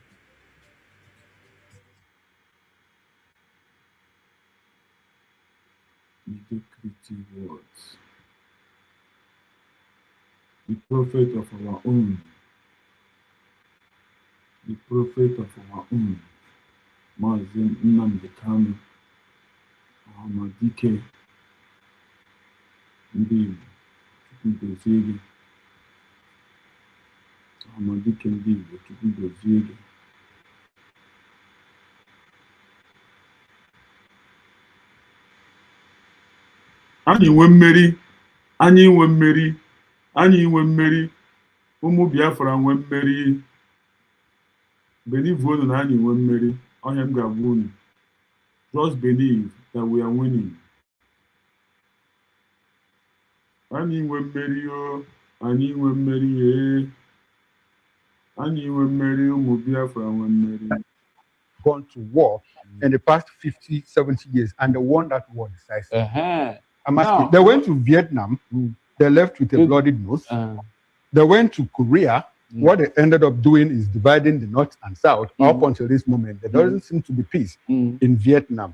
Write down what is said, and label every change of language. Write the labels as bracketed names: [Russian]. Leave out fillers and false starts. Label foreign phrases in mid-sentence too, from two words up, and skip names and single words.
[English] Mediocrity words. The prophet of our own. The prophet of our own. [Igbo] Mazi Nnamdi Kanu. Amadike. Ndị Chukwu gozie gị. Amadike ndị Igbo, Chukwu gozie gị. Anyị nwe mmeri, anyị nwe mmeri, anyị nwe mmeri, ụmụ Biafra nwe mmeri. Believe unu na anyị nwe mmeri, onye m ga-agwa unu. [English] Just believe that we are winning. [Igbo] Anyị nwe mmeri o, anyị nwe mmeri e. Anyị nwe mmeri, ụmụ Biafra nwe mmeri. [English] gone to war in the past 50, 70 years and they won that war decisively? I'm asking. They went to Vietnam, they left with a bloody nose. They went to Korea. What they ended up doing is dividing the North and South. Up until this moment, there doesn't seem to be peace in Vietnam.